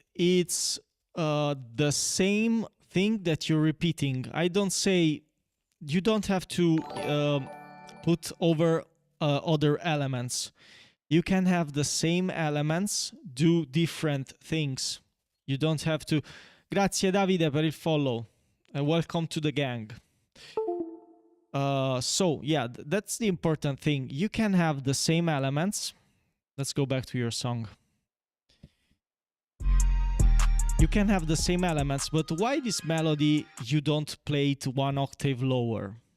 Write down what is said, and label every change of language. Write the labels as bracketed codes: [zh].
[en] It's the same thing that you're repeating. I don't say you don't have to put over other elements. You can have the same elements, do different things. You don't have to. [it] Grazie Davide per il follow. [en] Welcome to the gang. So yeah, that's the important thing. You can have the same elements. Let's go back to your song. You can have the same elements, but why this melody you don't play it one octave lower?